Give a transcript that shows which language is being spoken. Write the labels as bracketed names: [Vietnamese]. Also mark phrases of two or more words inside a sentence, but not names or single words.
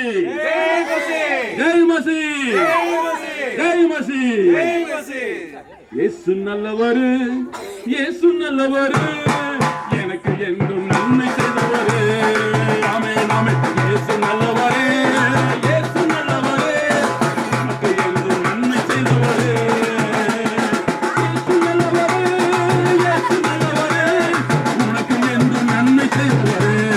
[Hindi] जय मसीह जय मसीह. जय मसीह जय मसीह. जय मसीह [Tamil] இயேசு நல்லவரு, இயேசு நல்லவரு, எனக்கு என்றும் நன்மை செய்தவரு. ஆமென் ஆமென். இயேசு நல்லவரு, இயேசு நல்லவரு, எனக்கு என்றும் நன்மை செய்தவரு. இயேசு நல்லவரு, இயேசு நல்லவரு, உனக்கு என்றும் நன்மை செய்தவரு.